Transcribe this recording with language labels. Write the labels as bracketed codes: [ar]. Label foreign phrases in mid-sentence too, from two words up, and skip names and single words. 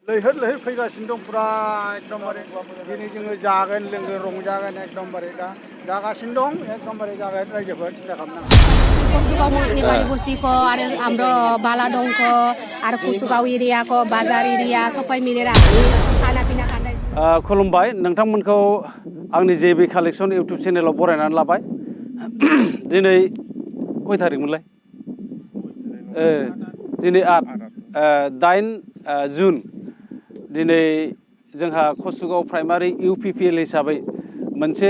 [brx] लैहोर फैगासिनो दं फुरा एकदमबारे दिनै जोङो जागोन लोंगोन रंजागोन एकदमबारे दा जागासिनो दं एकदमबारे जागोन रायजोफोर सिन्था खालामनाङा [ne] Kusukau नेपाली बस्तीको आरो हाम्रो बालादङको आरो कुसुगाव एरियाको बाजार एरिया सबै मिलेर हामी खानापिना खाँदैछौँ। [brx] खुलुमबाय नोंथांमोनखौ आंनि जेबि कालेक्सन इउटुब चेनेलाव बरायनानै लाबाय दिनै कय थारिखमोनलाय दिनै 8 जुन दिनै जोंहा कसुगाव प्राइमारि UPPL हिसाबै मोनसे